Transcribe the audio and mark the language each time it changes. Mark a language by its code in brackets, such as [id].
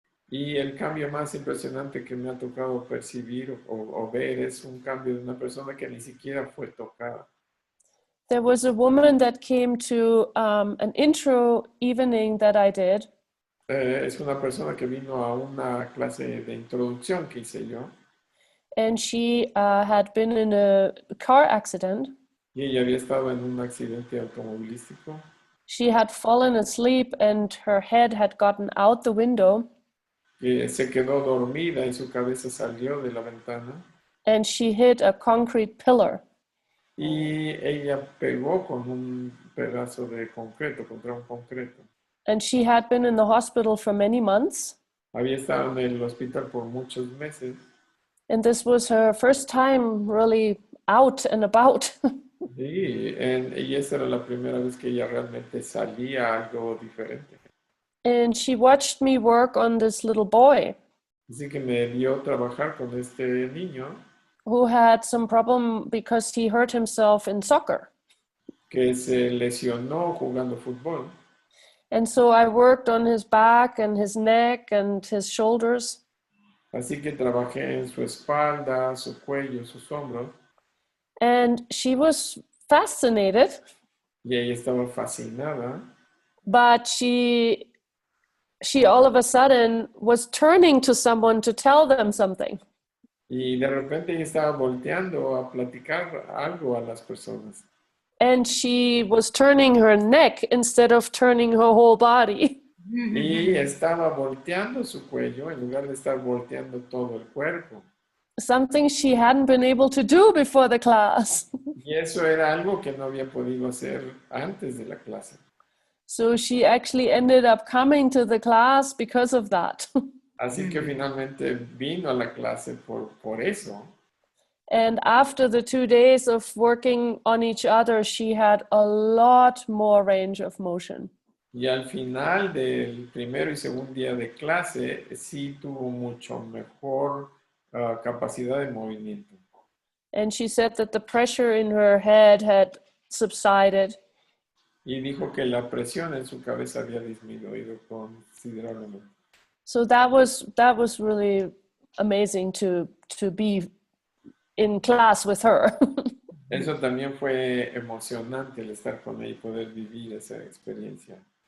[es] Y el cambio más impresionante que me ha tocado percibir o ver es un cambio de una persona que ni siquiera fue tocada. [en] There was a woman that came to an intro evening that I did. [es] Es una persona que vino a una clase de introducción que hice yo. [en] And she had been in a car accident. [es] Y ella había estado en un accidente automovilístico. [en] She had fallen asleep and her head had gotten out the window. [es] Que se quedó dormida y su cabeza salió de la ventana. [en] And she hit a concrete pillar. [es] Y ella pegó con un pedazo de concreto, contra un concreto. [en] And she had been in the hospital for many months. [es] Había estado en el hospital por muchos meses. [en] And this was her first time really out and about. [es] Sí, y esa era la primera vez que ella realmente salía a algo diferente. [en] And she watched me work on this little boy [es] Así que me vio trabajar con este niño [en] who had some problem because he hurt himself in soccer. [es] que se lesionó jugando fútbol. [en] And so I worked on his back and his neck and his shoulders. [es] Así que trabajé en su espalda, su cuello, sus hombros. [en] And she was fascinated, [es] Y ella estaba fascinada. [en] but she all of a sudden was turning to someone to tell them something. [es] Y de repente ella estaba volteando a platicar algo a las personas. [en] And she was turning her neck instead of turning her whole body. [es] Y estaba volteando su cuello en lugar de estar volteando todo el cuerpo. [en] Something she hadn't been able to do before the class. [es] Y eso era algo que no había podido hacer antes de la clase. [en] So she actually ended up coming to the class because of that. [es] Así que finalmente vino a la clase por eso. [en] And after the 2 days of working on each other, she had a lot more range of motion. [es] Y al final del primero y segundo día de clase, sí tuvo mucho mejor capacidad de movimiento. [en] And she said that the pressure in her head had subsided. [es] Y dijo que la presión en su cabeza había disminuido considerablemente. [en] So that was really amazing to be in class with her. [es] Eso también fue emocionante el estar con ella y poder vivir esa experiencia.